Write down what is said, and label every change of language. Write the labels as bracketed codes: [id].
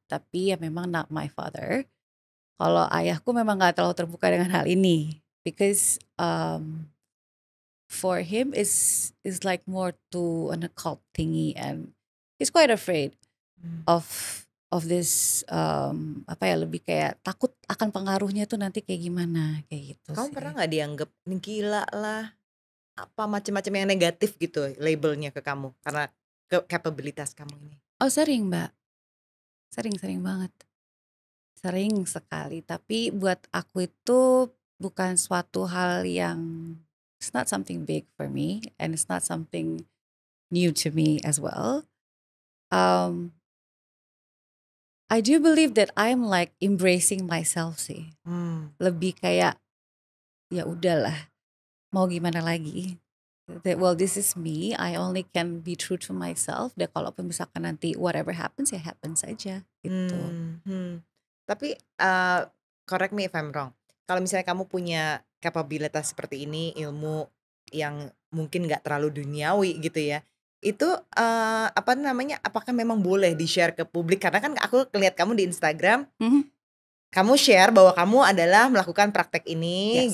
[id] Tapi ya memang [en] not my father. [id] Kalau ayahku memang gak terlalu terbuka dengan hal ini, [en] because for him is like more to an occult thingy, and he's quite afraid of this [id] apa ya, lebih kayak takut akan pengaruhnya tuh nanti kayak gimana kayak gitu. Kamu pernah nggak dianggap gila lah, apa macam-macam yang negatif gitu labelnya ke kamu karena capabilitas kamu ini? Oh sering Mbak, sering banget, sering sekali. Tapi buat aku itu bukan suatu hal yang, [en] it's not something big for me, and it's not something new to me as well. I do believe that I'm like embracing myself sih. [id] Lebih kayak ya udahlah, mau gimana lagi. [en] That well this is me, I only can be true to myself. [id] Dan kalaupun misalkan nanti [en] whatever happens [id] ya happens aja gitu. Tapi [en] correct me if I'm wrong. [id] Kalau misalnya kamu punya kapabilitas seperti ini, ilmu yang mungkin nggak terlalu duniawi gitu ya, itu apa namanya? Apakah memang boleh di-share ke publik? Karena kan aku lihat kamu di Instagram, kamu share bahwa kamu adalah melakukan praktek ini.